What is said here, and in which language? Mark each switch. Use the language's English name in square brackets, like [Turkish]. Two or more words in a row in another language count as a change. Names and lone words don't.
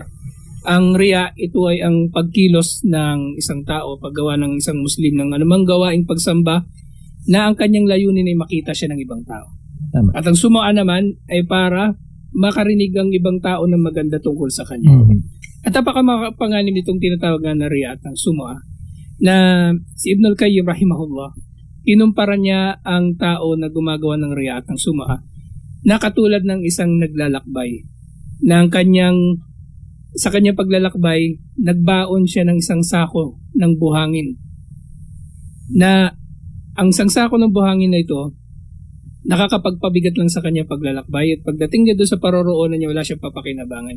[Filipino] Ang riya, ito ay ang pagkilos ng isang tao, paggawa ng isang Muslim ng anumang gawaing pagsamba na ang kanyang layunin ay makita siya ng ibang tao. Tama. At ang sumu'a naman ay para makarinig ang ibang tao ng maganda tungkol sa kanya. At napakapangalim nitong tinatawag na riya at ang sumu'a na si Ibn al-Qayyim rahimahullah, kinumpara niya ang tao na gumagawa ng riya at ang sumu'a na katulad ng isang naglalakbay na ang sa kanyang paglalakbay, nagbaon siya ng isang sako ng buhangin. Na ang isang sako ng buhangin na ito, nakakapagpabigat lang sa kanyang paglalakbay at pagdating niya doon sa paroroonan niya, wala siyang papakinabangan.